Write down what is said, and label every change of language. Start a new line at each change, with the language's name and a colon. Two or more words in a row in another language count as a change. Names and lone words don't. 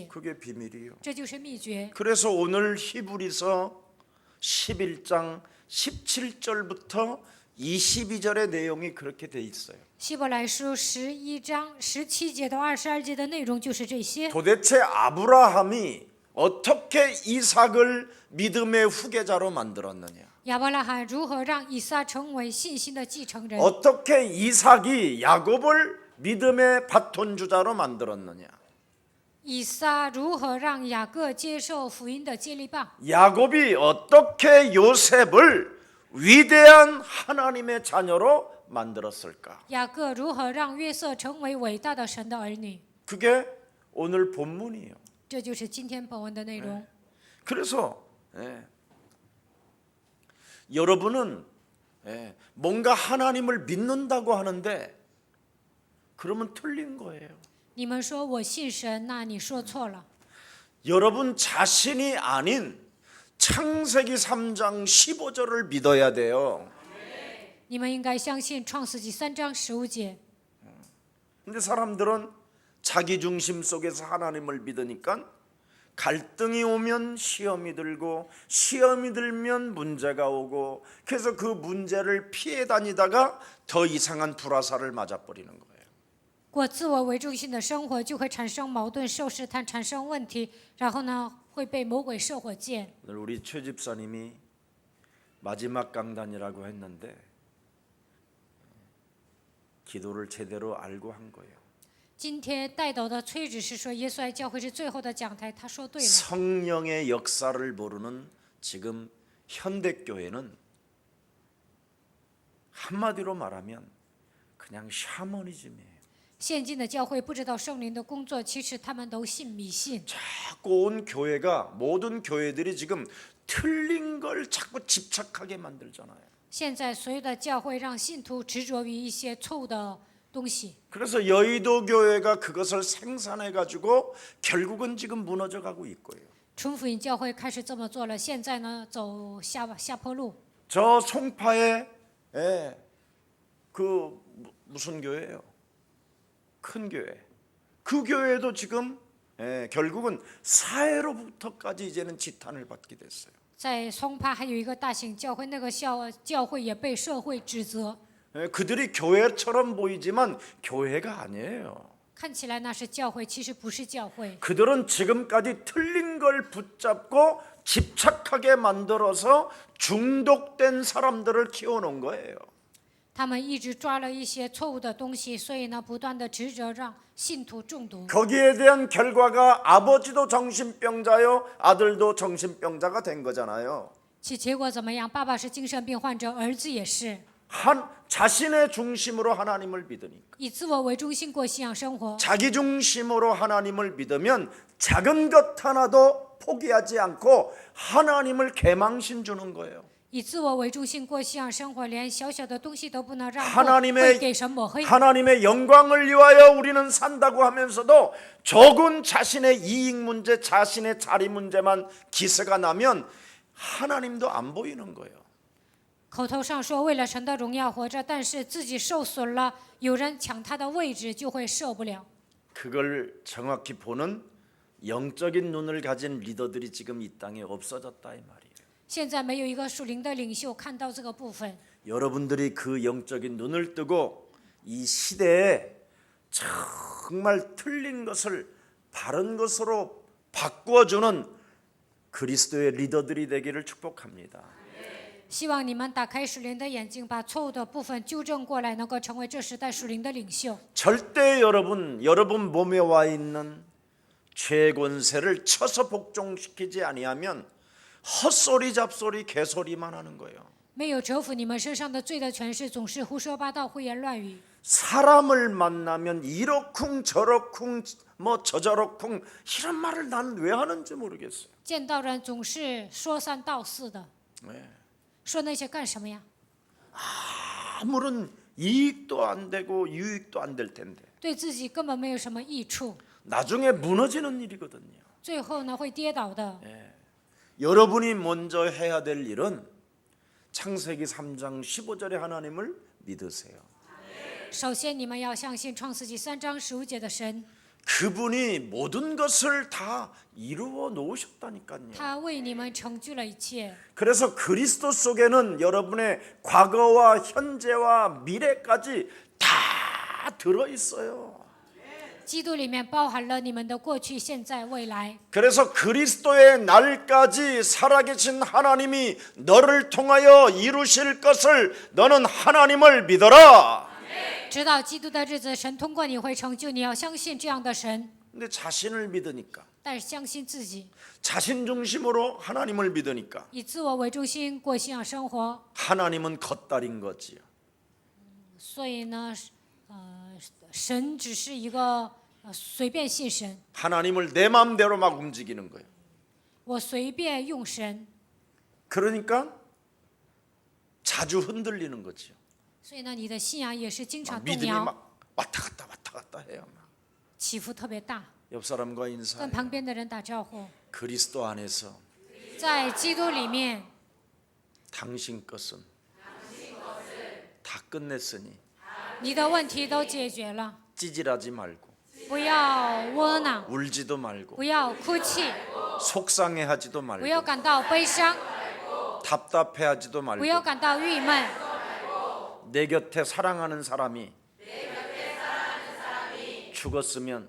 Korean: 그게 비밀이에요.
Chinese: 这就是秘诀。
Korean: 그래서 오늘 히브리서 11장 17절부터 22절의 내용이 그렇게 돼 있어요.
Chinese: 希伯来书11章17节到22节的内容就是这些。
Korean: 도대체 아브라함이 어떻게 이삭을 믿음의 후계자로 만들었느냐?
Chinese: 亚伯拉罕如何让以撒成为信心的继承人？
Korean: 어떻게 이삭이 야곱을 믿음의 바톤 주자로 만들었느냐?
Chinese: 以撒如何让雅各接受福音的接力棒？
Korean: 야곱이 어떻게 요셉을 위대한 하나님의 자녀로 만들었을까?
Chinese: 雅各如何让约瑟成为伟大的神的儿女？
Korean: 그게 오늘 본문이에요.
Chinese: 这就是今天本文的内容。
Korean: 그래서 여러분은 뭔가 하나님을 믿는다고 하는데 그러면 틀린 거예요.
Chinese: 你们说我信神，那你说错了。
Korean: 여러분 자신이 아닌 창세기 3장 15절을 믿어야 돼요.
Chinese: 你们应该相信创世纪3章15节。
Korean: 근데 사람들은 자기 중심 속에서 하나님을 믿으니까 갈등이 오면 시험이 들고 시험이 들면 문제가 오고 그래서 그 문제를 피해 다니다가 더 이상한 불화살을 맞아버리는 거예요.
Chinese: 过自我为中心的生活，就会产生矛盾、受试探、产生问题，然后呢，会被魔鬼射火箭。
Korean: 오늘 우리 최 집사님이 마지막 강단이라고 했는데 기도를 제대로 알고 한 거예요.
Chinese: 今天带头的崔执事说，耶稣爱教会是最后的讲台，他说对了。
Korean: 성령의 역사를 모르는 지금 현대 교회는 한마디로 말하면 그냥 샤머니즘이에요.
Chinese: 现今的教会不知道圣灵的工作，其实他们都信迷信。
Korean: 자꾸 온 교회가 모든 교회들이 지금 틀린 걸 자꾸 집착하게 만들잖아요.
Chinese: 现在所有的教会让信徒执着于一些错误的东西，
Korean: 그래서 여의도 교회가 그것을 생산해 가지고 결국은 지금 무너져 가고 있고요.
Chinese: 纯福音教会开始这么做了，现在呢走下坡路。
Korean: 저 송파에 그 무슨 교회예요? 큰 교회. 그 교회도 지금 결국은 사회로부터까지 이제는 지탄을 받게 됐어요.
Chinese: 在松帕还有一个大型教会，那个教会也被社会指责。
Korean: 그들이 교회처럼 보이지만 교회가 아니에요.
Chinese: 看起来那是教会，其实不是教会。
Korean: 그들은 지금까지 틀린 걸 붙잡고 집착하게 만들어서 중독된 사람들을 키워놓은 거예요.
Chinese: 他们一直抓了一些错误的东西，所以呢，不断的执着，让信徒中毒。
Korean: 거기에 대한 결과가 아버지도 정신병자요, 아들도 정신병자가 된 거잖아요.
Chinese: 其结果怎么样？爸爸是精神病患者，儿子也是，
Korean: 자신의 중심으로 하나님을 믿으니까.
Chinese: 以自我为中心过信仰生活。
Korean: 자기 중심으로 하나님을 믿으면 작은 것 하나도 포기하지 않고 하나님을 개망신 주는 거예요.
Chinese: 以自我为中心过信仰生活，连小小的东西都不能让过，
Korean: 하나님의
Chinese: 会给神抹黑。
Korean: 하나님의 영광을 위하여 우리는 산다고 하면서도 조금 자신의 이익 문제, 자신의 자리 문제만 기세가 나면 하나님도 안 보이는 거예요.
Chinese: 口头上说为了神的荣耀活着，但是自己受损了，有人抢他的位置，就会受不了。
Korean: 그걸 정확히 보는 영적인 눈을 가진 리더들이 지금 이 땅에 없어졌다 이 말이에요.
Chinese: 现在没有一个属灵的领袖看到这个部分。
Korean: 여러분들이 그 영적인 눈을 뜨고 이 시대에 정말 틀린 것을 바른 것으로 바꾸어주는 그리스도의 리더들이 되기를 축복합니다.
Chinese: 希望你们打开属灵的眼睛，把错误的部分纠正过来，能够成为这时代属灵的领袖。
Korean: 절대 여러분 몸에 와 있는 죄 권세를 쳐서 복종시키지 아니하면 헛소리 잡소리 개소리만 하는 거예요.
Chinese: 没有折服你们身上的罪的权势，总是胡说八道、胡言乱语。
Korean: 사람을 만나면 이러쿵 저러쿵 뭐 저저러쿵 이런 말을 난 왜 하는지 모르겠어요.
Chinese: 见到人总是说三道四的，
Korean: 네.
Chinese: 说那些干什么呀？
Korean: 아무런 이익도 안 되고 유익도 안 될 텐데
Chinese: 对自己根本没有什么益处，
Korean: 나중에 무너지는 일이거든요.
Chinese: 最后呢会跌倒的。
Korean: 여러분이 먼저 해야 될 일은 창세기 3장 15절에 하나님을 믿으세요.
Chinese: 首先，你们要相信创世纪3章15节的神，
Korean: 그분이 모든 것을 다 이루어 놓으셨다니까요.
Chinese: 他为你们成就了一切。
Korean: 그래서 그리스도 속에는 여러분의 과거와 현재와 미래까지 다 들어 있어요.
Chinese: 基督里面包含了你们的过去、现在、未来。
Korean: 그래서 그리스도의 날까지 살아계신 하나님이 너를 통하여 이루실 것을 너는 하나님을 믿어라.
Chinese: 直到基督的日子，神通过你会成就，你要相信这样的神，
Korean: 근데 자신을 믿으니까
Chinese: 但是相信自己，
Korean: 자신 중심으로 하나님을 믿으니까
Chinese: 以自我为中心过信仰生活。
Korean: 하나님은 겉다린 거지요.
Chinese: 所以呢，神只是一个随便信神，
Korean: 하나님을 내 마음대로 막 움직이는 거예요.
Chinese: 我随便用神，
Korean: 그러니까 자주 흔들리는 거지요.
Chinese: 所以呢，你的信仰也是经常动
Korean: 믿음이
Chinese: 摇，
Korean: 막 왔다 갔다 해요.
Chinese: 起伏特别大。
Korean: 옆 사람과
Chinese: 跟
Korean: 인사해.
Chinese: 旁边的人打招呼，
Korean: 그리스도 안에서
Chinese: 在基督里面，
Korean: 당신 것은 다 끝냈으니
Chinese: 你的问题都解决了，
Korean: 찌질하지 말고
Chinese: 不要窝囊，
Korean: 울지도 말고
Chinese: 不要哭泣，
Korean: 속상해하지도
Chinese: 不要
Korean: 말고
Chinese: 感到悲伤，
Korean: 답답해하지도
Chinese: 不要
Korean: 말고
Chinese: 感到郁闷。
Korean: 내 곁에 사랑하는 사람이 죽었으면